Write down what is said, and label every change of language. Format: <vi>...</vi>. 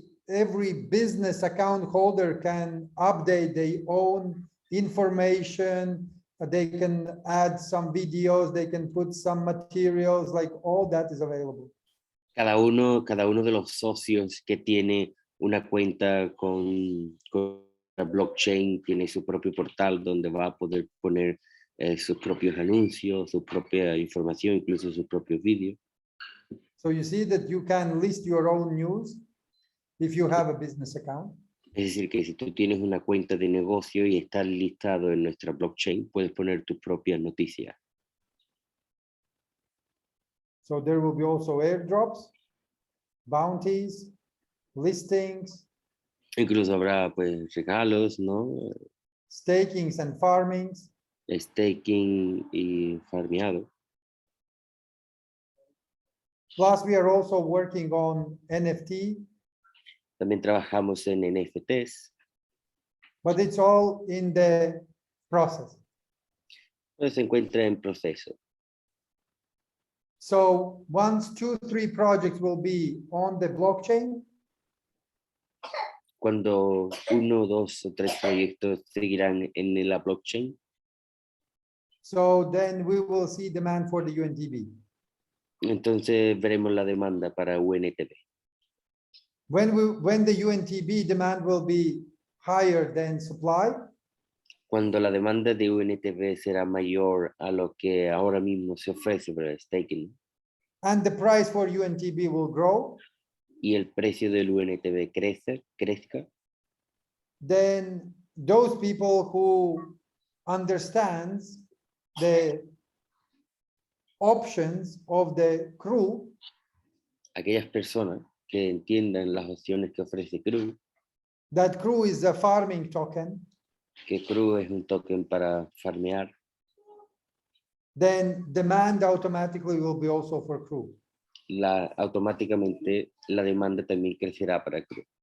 <en>Every business account holder can update their own information. They can add some videos, they can put some materials, like all that is available.</en> <es>Cada uno de los socios que tiene una cuenta con la blockchain tiene su propio portal donde va a poder poner sus propios anuncios, su propia información, incluso sus propios vídeos.</es> <en>So you see that you can list your own news if you have a business account.</en> <es>Es decir, que si tú tienes una cuenta de negocio y estás listado en nuestra blockchain, puedes poner tus propias noticias.</es> <en>So there will be also airdrops, bounties, listings,</en> <es>Incluso habrá pues regalos, ¿no?</es> <en>stakings and farmings.</en> <es>Staking y farmeado.</es> <en>Plus, we are also working on NFT,</en> <es>También trabajamos en NFTs.</es> <en>but it's all in the process.</en> <es>Pues se encuentra en proceso.</es> <en>So once 2, 3 projects will be on the blockchain,</en> <es>Cuando 1, 2 o 3 proyectos seguirán en la blockchain,</es> <en>so then we will see demand for the UNTB.</en> <es>entonces veremos la demanda para UNTB.</es> <en>When the UNTB demand will be higher than supply,</en> <es>Cuando la demanda de UNTB será mayor a lo que ahora mismo se ofrece para el staking</es> <en>and the price for UNTB will grow,</en> <es>y el precio del UNTB crezca,</es> <en>then those people who understands the options of the crew,</en> <es>aquellas personas que entiendan las opciones que ofrece CRU,</es> <en>that crew is a farming token,</en> <es>que CRU es un token para farmear,</es> <en>then demand automatically will be also for crew.</en> <es>automáticamente la demanda también crecerá para CRU.</es>